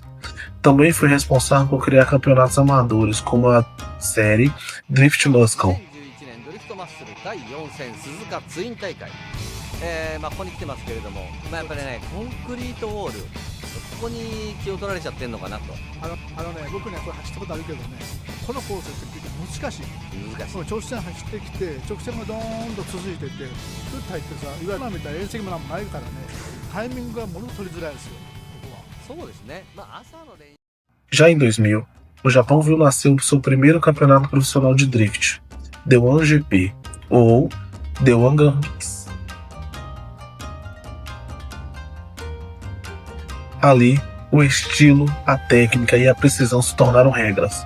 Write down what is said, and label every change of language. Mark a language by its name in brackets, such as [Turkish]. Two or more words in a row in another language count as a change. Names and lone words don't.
[Portuguese] Também foi responsável por criar campeonatos amadores como a série Drift Muscle. [Japanese] ここに来てますけれども、やっぱりね、コンクリートウォール、ここに気を取られちゃってんのかなと。僕ね、これ走ったことあるけどね、このコースって難しい。直線走ってきて、直線がドーンと続いてて、ふっと入ってさ、いわゆる今みたいな縁石もなんもないからね、タイミングがものすごく取りづらいですよ、ここは。そうですね。朝の練習。 [Portuguese] Já em 2000, o Japão viu nascer o seu primeiro campeonato profissional de drift, The One GP, ou The One Grand Prix. Ali, o estilo, a técnica e a precisão se tornaram regras.